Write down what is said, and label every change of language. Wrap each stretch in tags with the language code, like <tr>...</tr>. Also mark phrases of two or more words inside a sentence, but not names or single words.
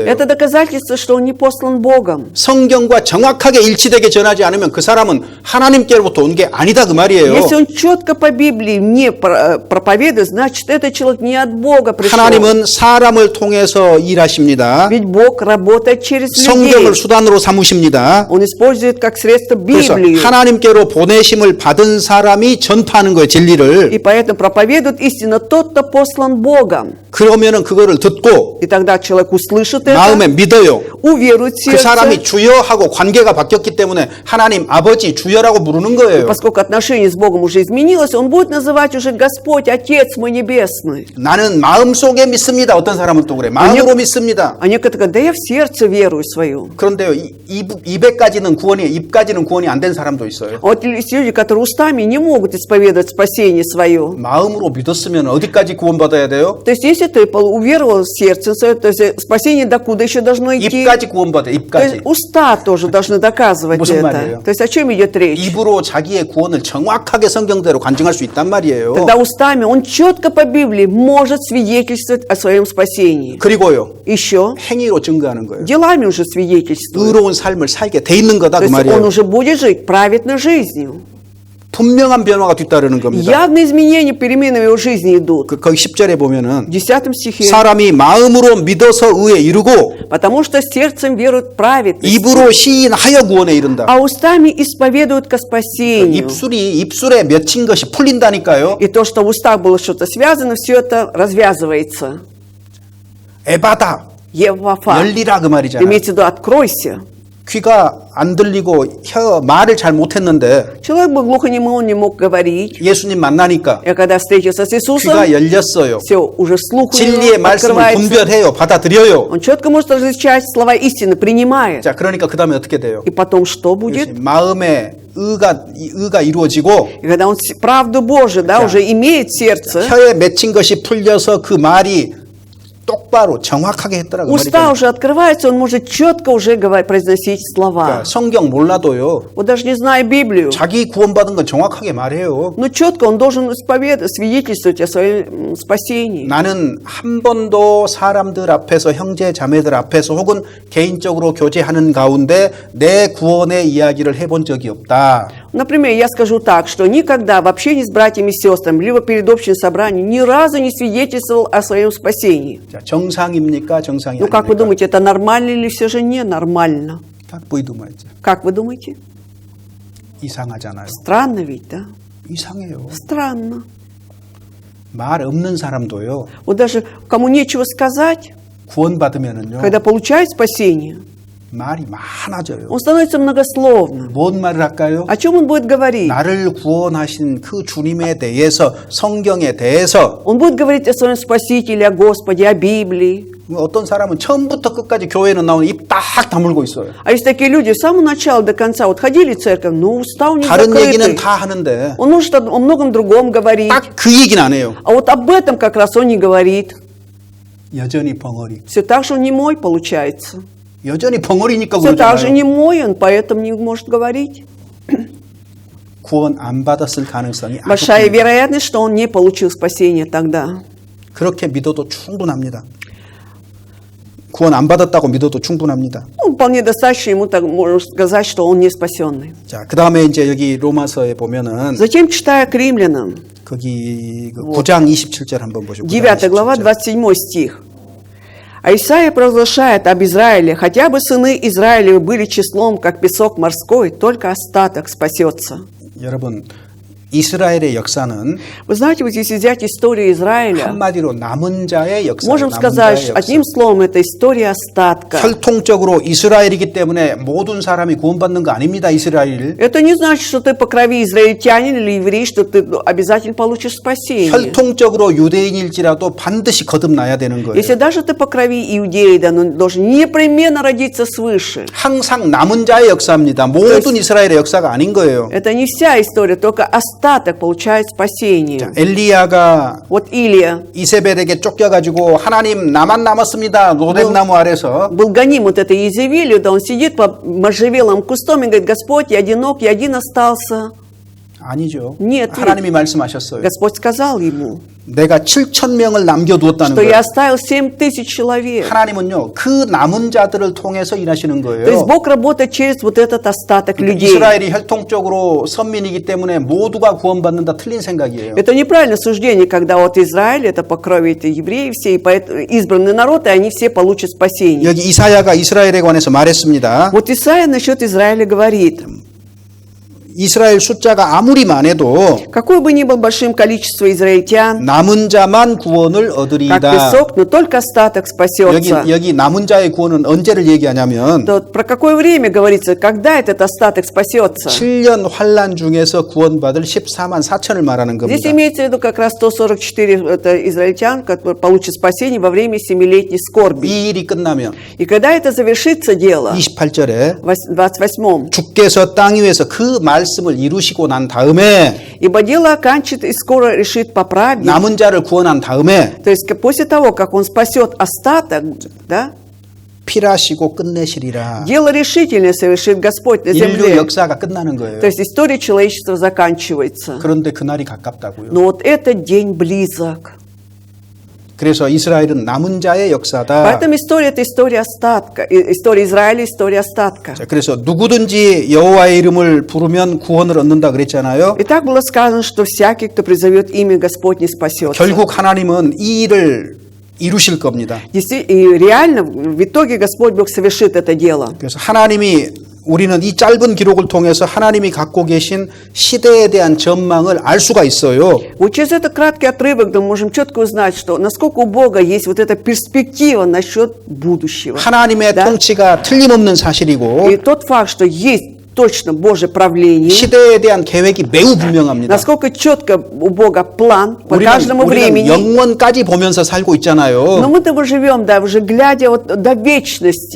<ru>это доказательство, что он не послан Богом.</ru> <ko>성경과 정확하게 일치되게 전하지 않으면 그 사람은 하나님께로부터 온 게 아니다 그 말이에요.</ko> <ru>Если он четко по Библии не проповедует, значит, этот человек не от Бога пришел.</ru> <ko>하나님은 사람을 통해서 일하십니다.</ko> <ru>Ведь Бог работает через</ru> <ko>성경을</ko> <ru>людей.</ru> <ko>수단으로 삼으십니다.</ko> <ru>Он использует как средство</ru> <ko>그래서</ko> <ru>Библию.</ru> <ko>하나님께로 보내심을 받은 사람이 전파하는 거예요, 진리를.</ko> <ru>И поэтому проповедует истинно тот, кто послан Богом.</ru> <ko>그러면은 그거를 듣고</ko> <ru>И тогда человек услышит это,</ru> <ko>마음에 믿어요.</ko> <ru>уверует в</ru> <ko>그 사람이</ko> <ru>сердце.</ru> <ko>주여하고 관계가 바뀌었기 때문에 하나님 아버지 주여라고 부르는 거예요.</ko> <ru>Поскольку отношение с Богом уже изменилось, он будет называть уже Господь, Отец мой Небесный.</ru> <ko>나는 마음속에 믿습니다. 어떤 사람은 또 그래. 마음으로 믿습니다.</ko> <ru>А некоторые говорят, да я в сердце верую свою.</ru> <ko>그런데요, 입에까지는 구원이, 입까지는 구원이 안 된 사람도 있어요.</ko> <ru>А вот есть люди, которые устами не могут исповедовать спасение свое.</ru> <ko>마음으로 믿었으면 어디까지 구원받아야 돼요?</ko> <ru>То есть, если ты уверовал в сердце свое, то есть спасение докуда еще должно идти?</ru> <ko>입까지 구원받아요.</ko> <ru>То есть</ru> <ko>입까지.</ko> <ru>уста тоже должны доказывать</ru> <ko>무슨</ko> <ru>это.</ru> <ko>말이에요?</ko> <ru>То есть о чем идет речь?</ru> <ko>입으로 자기의 구원을 정확하게 성경대로 간증할 수 있단 말이에요.</ko> <ru>Тогда устами он четко по Библии может свидетельствовать о своем спасении.</ru> <ko>그리고요,</ko> <ru>Еще</ru> <ko>행위로 증거하는 거예요.</ko> <ru>делами уже свидетельствует.</ru> <ko>의로운 삶을 살게 돼 있는 거다</ko> <ru>То</ru> <ko>그</ko> <ru>есть он</ru> <ko>말이에요.</ko> <ru>уже будет жить праведной жизнью.</ru> <ko>분명한 변화가 뒤따르는 겁니다.</ko> <ru>Явные изменения, перемены в его жизни идут.</ru> <ko>거기 10절에 보면은</ko> <ru>В 10 стихе.</ru> <ko>사람이 마음으로 믿어서 의에 이르고</ko> <ru>Потому что сердцем веруют праведность,</ru> <ko>입으로 시인하여 구원에 이른다.</ko> <ru>а устами исповедуют ко спасению.</ru> <ko>입술에 맺힌 것이 풀린다니까요.</ko> <ru>И то, что в устах было что-то связано, все это развязывается.</ru> <ko>에바다</ko> <ru>Евафа.</ru> <ko>열리라 그 말이잖아요.</ko> <ru>Имеется в виду, откройся.</ru> <ko>귀가 안 들리고 말을 잘 못했는데</ko> <ru>Человек был глухонемой, он не мог говорить.</ru> <ko>예수님 만나니까</ko> <ru>И когда встретился с Иисусом,</ru> <ko>귀가 열렸어요.</ko> <ru>все, уже слух у</ru> <ko>진리의</ko> <ru>него</ru> <ko>말씀을</ko> <ru>открывается.</ru> <ko>분별해요. 받아들여요.</ko> <ru>Он четко может различать слова истины, принимает.</ru> <ko>자, 그러니까 그 다음에 어떻게 돼요?</ko> <ru>И потом что будет?</ru> <ko>마음에 의가 이루어지고</ko> <ru>И когда он правду Божию, да,</ru> <ko>자,</ko> <ru>уже имеет в сердце,</ru> <ko>혀에 맺힌 것이 풀려서 그 말이 똑바로 정확하게 했더라고요.</ko> <ru>уста уже открываются, он может четко уже произносить слова.</ru> <ko>그러니까 성경 몰라도요.</ko> <ru>Вот даже не зная Библию,</ru> <ko>자기 구원받은 건 정확하게 말해요.</ko> <ru>но четко он должен свидетельствовать о своем спасении.</ru> <ko>나는 한 번도 사람들 앞에서 형제 자매들 앞에서 혹은 개인적으로 교제하는 가운데 내 구원의 이야기를 해본 적이 없다.</ko> <ru>Например, я скажу так, что никогда в общении с братьями и сестрами, либо перед общим собранием, ни разу не свидетельствовал о своем спасении.</ru> <ko>자, 정상입니까? 정상이</ko> <ru>Ну, как вы</ru> <ko>아닙니까?</ko> <ru>думаете, это нормально или все же ненормально? Как вы думаете? Как вы думаете?</ru> <ko>이상하잖아요.</ko> <ru>Странно ведь, да?</ru> <ko>이상해요.</ko> <ru>Странно.</ru> <ko>말 없는 사람도요.</ko> <ru>Вот даже кому нечего сказать,</ru> <ko>구원받으면은요.</ko> <ru>когда получает спасение,</ru> <ko>말이 많아져요.</ko> <ru>он становится многословным.</ru> <ko>뭔 말을 할까요?</ko> <ru>О чем он будет говорить?</ru> <ko>나를 구원하신 그 주님에 대해서 성경에 대해서</ko> <ru>Он будет говорить о своем Спасителе, о Господе, о Библии.</ru> <ko>어떤 사람은 처음부터 끝까지 교회는 나오는 입 딱 다물고 있어요.</ko> <ru>А есть такие люди, с самого начала до конца, вот ходили в церковь, но уста у них</ru> <ko>다른 얘기는</ko> <ru>закрыты.</ru> <ko>다 하는데</ko> <ru>Он может о многом другом говорить.</ru> <ko>딱 그 얘기는 안 해요.</ko> <ru>А вот об этом как раз он не говорит.</ru> <ko>여전히 벙어리.</ko> <ru>Все так же он немой получается.</ru> <ko>여전히 벙어리니까</ko> <ru>Все так же</ru> <ko>그러잖아요.</ko> <ru>немой, он поэтому не может говорить.</ru> <ko>구원 안 받았을 가능성이 아주</ko> <ru>Большая</ru> <ko>큽니다.</ko> <ru>вероятность, что он не получил спасение тогда.</ru> <ko>그렇게 믿어도 충분합니다. 구원 안 받았다고 믿어도 충분합니다.</ko> <ru>Ну, вполне достаточно ему так можно сказать, что он не спасенный.</ru> <ko>자, 그 다음에 이제 여기 로마서에 보면은</ko> <ru>Затем, читая к римлянам,</ru> <ko>거기 그 9장 27절 한번 보시고</ko> <ru>9 глава, 27 стих. А Исаия провозглашает об Израиле, хотя бы сыны Израилевы были числом, как песок морской, только остаток спасется.</ru> <ko>여러분 이스라엘의 역사는</ko> <ru>Вы знаете, вот если взять историю Израиля,</ru> <ko>한마디로 남은 자의 역사.</ko> <ru>можем сказать, одним словом, это история остатка.</ru> <ko>혈통적으로 이스라엘이기 때문에 모든 사람이 구원받는 거 아닙니다. 이스라엘.</ko> <ru>Это не значит, что ты по крови израильтянин или еврей, что ты обязательно получишь спасение.</ru> <ko>혈통적으로 유대인일지라도 반드시 거듭나야 되는 거예요.</ko> <ru>Если даже ты по крови иудеи, да, но должен непременно родиться свыше.</ru> <ko>항상 남은 자의 역사입니다. 모든 이스라엘의 역사가 아닌 거예요.</ko> <ru>Это не вся история, только остаток получает спасение.</ru> <ko>엘리야가</ko> <ru>Вот Илия</ru> <ko>이세벨에게 쫓겨가지고 하나님 나만 남았습니다. 로뎀나무 아래서.</ko> <ru>был гоним вот этой Иезавелью, да он сидит под можжевеловым кустом и говорит: Господь, я одинок, я один остался.</ru> <ko>아니죠.</ko> <ru>Нет,</ru> <ko>하나님이 말씀하셨어요.</ko> <ru>Господь сказал ему,</ru> <ko>내가 7,000명을 남겨두었다는</ko> <ru>что</ru> <ko>거예요.</ko> <ru>я оставил 7,000 человек.</ru> <ko>하나님은요, 그 남은 자들을 통해서 일하시는</ko> <ru>То есть</ru> <ko>거예요.</ko> <ru>Бог работает через вот этот остаток людей.</ru> <ko>이스라엘이 혈통적으로 선민이기 때문에 모두가 구원받는다 틀린 생각이에요.</ko> <ru>Это неправильное суждение, когда вот Израиль, это по крови это евреи все, и поэтому избранный народ, и они все получат спасение.</ru> <ko>여기 이사야가 이스라엘에 관해서 말했습니다.</ko> <ru>Вот Исаия насчет Израиля говорит:</ru> <ko>이스라엘 숫자가 아무리 많아도</ko> <ru>какое бы ни было большим количество израильтян,</ru> <ko>남은 자만 구원을</ko> <ru>как</ru> <ko>얻으리이다.</ko> <ru>песок, но только остаток спасется.</ru> <ko>여기 남은 자의 구원은 언제를 얘기하냐면</ko> <ru>То про какое время говорится, когда этот остаток спасется?</ru> <ko>7년 환란 중에서 구원받을 14만 4천을 말하는</ko> <ru>Здесь</ru> <ko>겁니다.</ko> <ru>имеется в виду как раз 144 это израильтян, которые получат спасение во время 7-летней скорби.</ru> <ko>이 일이 끝나면</ko> <ru>И когда это завершится дело,</ru> <ko>28절에</ko> <ru>28-м,</ru> <ko>주께서 땅 위에서 그 말씀을 이루시고 난 다음에</ko> <ru>ибо дело окончит и скоро решит поправить.</ru> <ko>남은 자를 구원한 다음에</ko> <ru>То есть после того, как он спасет остаток, да,</ru> <ko>필하시고 끝내시리라.</ko> <ru>дело решительное совершит Господь на</ru> <ko>인류</ko> <ru>земле.</ru> <ko>역사가 끝나는 거예요.</ko> <ru>То есть история человечества заканчивается.</ru> <ko>그런데 그날이 가깝다고요.</ko> <ru>Но вот этот день близок.</ru> <ko>그래서 이스라엘은 남은 자의 역사다.</ko> <ru>Поэтому история – это история остатка. История Израиля – история остатка.</ru> <ko>자, 그래서 누구든지 여호와의 이름을 부르면 구원을 얻는다 그랬잖아요.</ko> <ru>И так было сказано, что всякий, кто призовет имя Господне, спасется.</ru> <ko>결국 하나님은 이 일을 이루실 겁니다.</ko> <ru>И реально, в итоге Господь Бог совершит это дело.</ru> <ko>그래서 하나님이 우리는 이 짧은 기록을 통해서 하나님이 갖고 계신 시대에 대한 전망을 알 수가 있어요.</ko> <ru>Вот через этот краткий отрывок мы можем четко узнать, что насколько у Бога есть вот эта перспектива насчет будущего.</ru> <ko>하나님의</ko> <ru>Да?</ru> <ko>통치가 틀림없는 사실이고</ko> <ru>И тот факт, что есть точно Божье правление,</ru> <ko>시대에 대한 계획이 매우 분명합니다.</ko> <ru>насколько четко у Бога план по</ru> <ko>우리는</ko> <ru>каждому времени.</ru> <ko>영원까지 보면서 살고</ko> <ru>Но</ru> <ko>있잖아요.</ko> <ru>мы-то живем, да, уже глядя вот до вечности.</ru>